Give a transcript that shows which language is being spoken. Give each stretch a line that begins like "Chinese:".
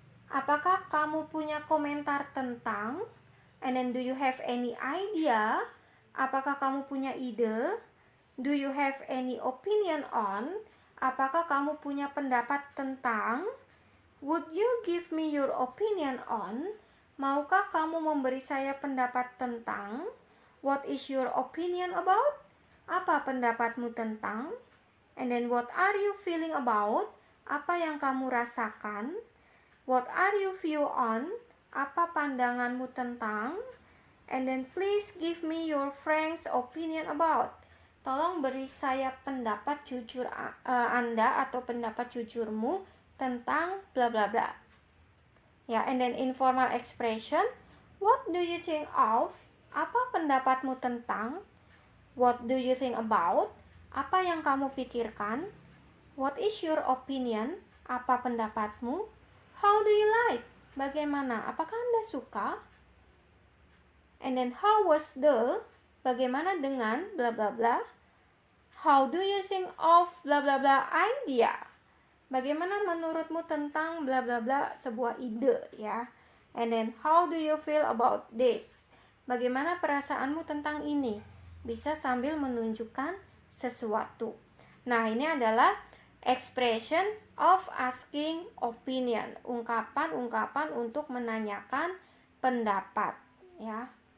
Indonesian: Apakah kamu punya komentar tentang?
English: And then do you have any idea?
Indonesian: Apakah kamu punya ide?
English: Do you have any opinion on?
Indonesian: Apakah kamu punya pendapat tentang?
English: Would you give me your opinion on?
Indonesian: Maukah kamu memberi saya pendapat tentang?
English: What is your opinion about?
Indonesian: Apa pendapatmu tentang?
English: And then what are you feeling about?
Indonesian: Apa yang kamu rasakan?
English: What are you view on?
Indonesian: Apa pandanganmu tentang?
English: And then please give me your frank's opinion about.
Indonesian: Tolong beri saya pendapat jujur Anda atau pendapat jujurmu tentang bla bla bla.
English: Ya, and then informal expression, what do you think of?
Indonesian: Apa pendapatmu tentang?
English: What do you think about?
Indonesian: Apa yang kamu pikirkan?
English: What is your opinion?
Indonesian: Apa pendapatmu?
English: How do you like?
Indonesian: Bagaimana? Apakah Anda suka?
English: And then how was the?
Indonesian: Bagaimana dengan bla bla bla?
English: How do you think of bla bla bla idea?
Indonesian: Bagaimana menurutmu tentang bla bla bla sebuah ide, ya?
English: And then how do you feel about this?
Indonesian: Bagaimana perasaanmu tentang ini? Bisa sambil menunjukkan sesuatu. Nah, ini adalah
English: expression of asking opinion,
Indonesian: ungkapan-ungkapan untuk menanyakan pendapat, ya.